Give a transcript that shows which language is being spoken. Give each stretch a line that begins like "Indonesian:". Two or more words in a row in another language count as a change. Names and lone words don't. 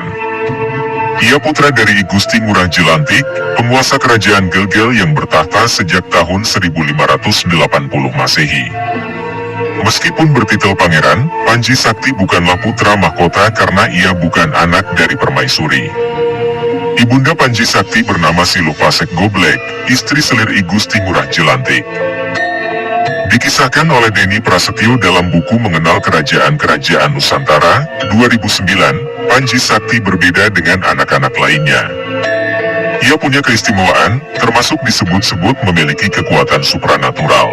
Indonesian: Ia putra dari I Gusti Ngurah Jelantik, penguasa kerajaan Gelgel yang bertahta sejak tahun 1580 Masehi. Meskipun bertitel pangeran, Panji Sakti bukanlah putra mahkota karena ia bukan anak dari permaisuri. Ibunda Panji Sakti bernama Siluh Pasek Goblek, istri selir I Gusti Ngurah Jelantik. Dikisahkan oleh Denny Prasetyo dalam buku Mengenal Kerajaan-Kerajaan Nusantara, 2009, Panji Sakti berbeda dengan anak-anak lainnya. Ia punya keistimewaan, termasuk disebut-sebut memiliki kekuatan supranatural.